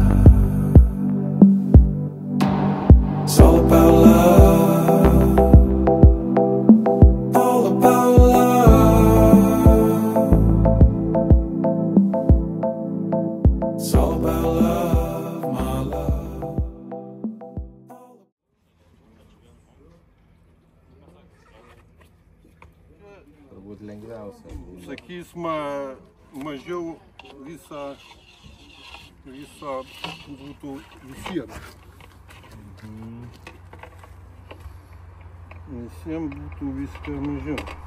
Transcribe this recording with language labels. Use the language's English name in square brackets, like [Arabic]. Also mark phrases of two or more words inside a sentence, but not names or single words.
[English] It's all about love. All about love. It's all about love, my love. [Lithuanian] Turbūt lengviausia. Sakysime, mažiau visą būtų visiems. Visiems būtų viską mažiau.